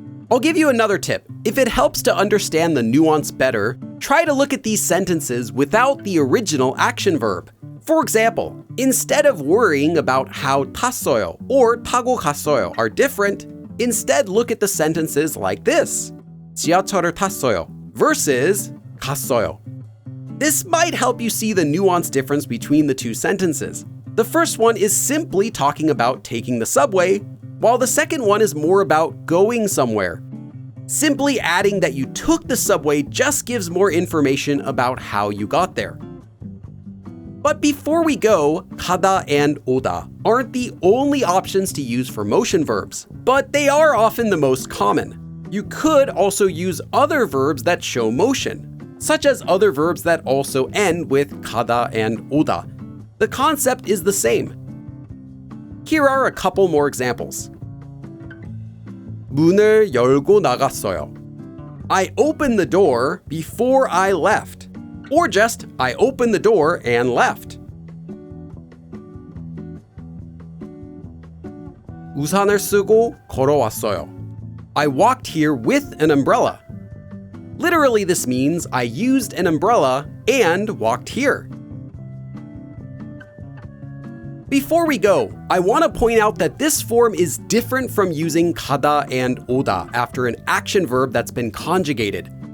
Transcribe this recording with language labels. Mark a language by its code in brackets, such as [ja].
[en] I'll give you another tip. If it helps to understand the nuance better, try to look at these sentences without the original action verb. For example, instead of worrying about how 탔어요 or 타고 갔어요 are different, instead look at the sentences like this. [ko] 지하철을 탔어요 versus 갔어요. [en] This might help you see the nuance difference between the two sentences. The first one is simply talking about taking the subway, while the second one is more about going somewhere. Simply adding that you took the subway just gives more information about how you got there. But before we go, 가다 and 오다 aren't the only options to use for motion verbs, but they are often the most common. You could also use other verbs that show motion, such as other verbs that also end with 가다 and 오다. The concept is the same. Here are a couple more examples. [ko] 문을 열고 나갔어요. [en] I opened the door before I left. Or just, I opened the door and left. [ko] 우산을 쓰고 걸어왔어요. [en] I walked here with an umbrella. Literally, this means I used an umbrella and walked here. Before we go, I want to point out that this form is different from using 가다 and 오다 after an action verb that's been conjugated.